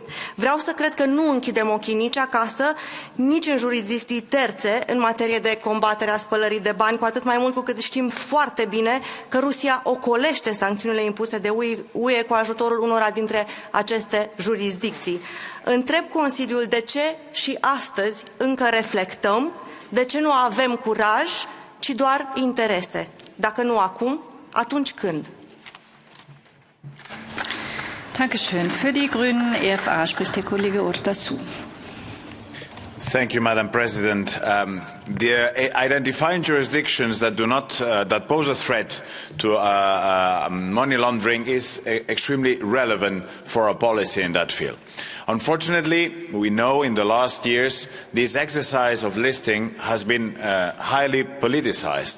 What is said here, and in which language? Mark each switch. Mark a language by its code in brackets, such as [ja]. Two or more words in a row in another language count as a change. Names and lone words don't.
[ro] Vreau să cred că nu închidem ochii nici acasă, nici în jurisdicții terțe în materie de combatere a spălării de bani, cu atât mai mult cu cât știm foarte bine că Rusia ocolește sancțiunile impuse de UE cu ajutorul unora dintre aceste jurisdicții. Întreb Consiliul de ce și astăzi încă reflectăm, de ce nu avem curaj, ci doar interese. Dacă nu acum, atunci când? [de] Dankeschön. Für die Grünen EFA spricht der Kollege Urtasun. [en] Thank you, Madam President. Identifying jurisdictions that that pose a threat to money laundering is extremely relevant for our policy in that field. Unfortunately, we know in the last years this exercise of listing has been highly politicized.